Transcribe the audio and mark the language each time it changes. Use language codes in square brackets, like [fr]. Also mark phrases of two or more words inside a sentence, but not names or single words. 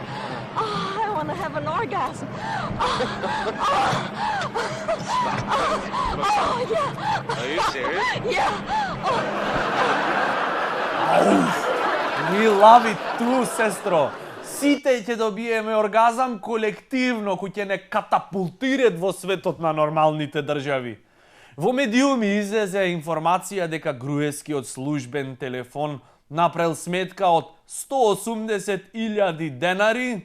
[en] Oh, I want to have an orgasm. Oh, yeah. Are you serious? Yeah. We love it too, [mk] сестро. Сите ќе добиеме оргазам колективно, кој ќе не катапултират во светот на нормалните држави. Во медиуми излезе информација дека Груевскиот службен телефон направил сметка од 180.000 денари.